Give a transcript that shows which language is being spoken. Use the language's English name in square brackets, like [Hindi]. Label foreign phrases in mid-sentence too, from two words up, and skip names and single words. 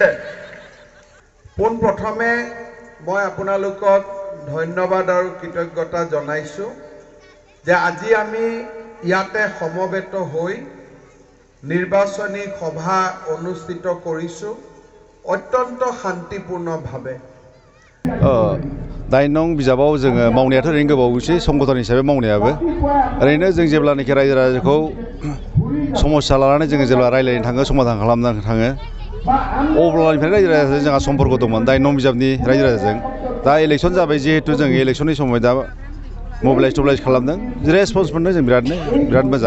[Assamese] পোনপ্ৰথমে মই আপোনালোকক ধন্যবাদ আৰু কৃতজ্ঞতা জনাইছোঁ যে আজি আমি ইয়াতে সমবেত হৈ নিৰ্বাচনী সভা অনুষ্ঠিত কৰিছোঁ অত্যন্ত শান্তিপূৰ্ণভাৱে। [Bodo] 9 नं बिजाबाव जोङो मावनायाथ' ओरैनो गोबावसै संगठन हिसाबै मावनायाबो ओरैनो जों जेब्लानाखि रायजो राजाखौ समस्या लानानै जोङो जेब्ला रायलायनो थाङो समाधान खालामनो थाङो अब्लानिफ्राय रायजो राजाजों जोंहा सम्पर्क दंमोन 9 नं बिजाबनि रायजो राजाजों। दा इलेक्सन जाबाय जिहेतु जों इलेक्सननि समाव दा मबिलाइज खालामदों रेसपन्स मोनदों जों बिराद मोजां।